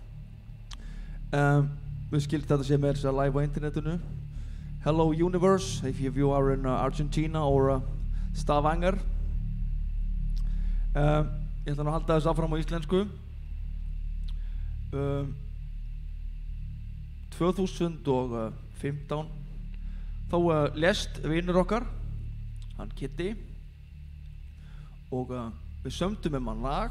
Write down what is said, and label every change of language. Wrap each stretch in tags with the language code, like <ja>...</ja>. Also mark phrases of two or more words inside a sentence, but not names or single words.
<is>Við skildum þetta sem er live á internetinu.</is> <en>Hello Universe, if you are in Argentina or Stavanger.</en> <is>Ég ætla nú að halda þess áfram á íslensku. 2015 þá lést vinur okkar, hann Kitty, og við sömdum hann lag.</is>